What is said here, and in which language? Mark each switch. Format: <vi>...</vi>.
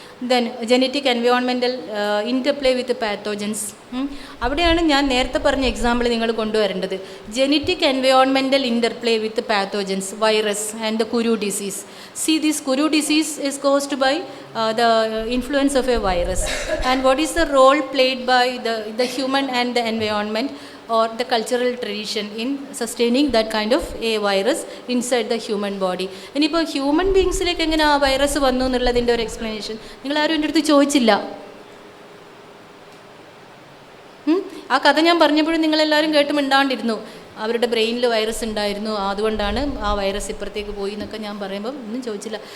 <en>Then genetic environmental interplay with pathogens.</en> <ml>അവിടെയാണ് ഞാൻ നേരത്തെ പറഞ്ഞ എക്സാമ്പിൾ നിങ്ങൾ കൊണ്ടുവരേണ്ടത്.</ml> <en>Genetic environmental interplay with pathogens, virus and the Kuru disease. See, this Kuru disease is caused by the influence of a virus. And what is the role played by the human and the environment or the cultural tradition in sustaining that kind of a virus inside the human body?</en> <ml>ഇനിയിപ്പോൾ human ബീങ്സിലേക്ക് എങ്ങനെ ആ virus വന്നു എന്നുള്ളതിൻ്റെ ഒരു explanation നിങ്ങളാരും എൻ്റെ അടുത്ത് ചോദിച്ചില്ല. ആ കഥ ഞാൻ പറഞ്ഞപ്പോഴും നിങ്ങളെല്ലാവരും കേട്ട് മിണ്ടാണ്ടിരുന്നു. അവരുടെ ബ്രെയിനിൽ വൈറസ് ഉണ്ടായിരുന്നു, അതുകൊണ്ടാണ് ആ വൈറസ് ഇപ്പുറത്തേക്ക് പോയി എന്നൊക്കെ ഞാൻ പറയുമ്പം ഒന്നും ചോദിച്ചില്ല.</ml>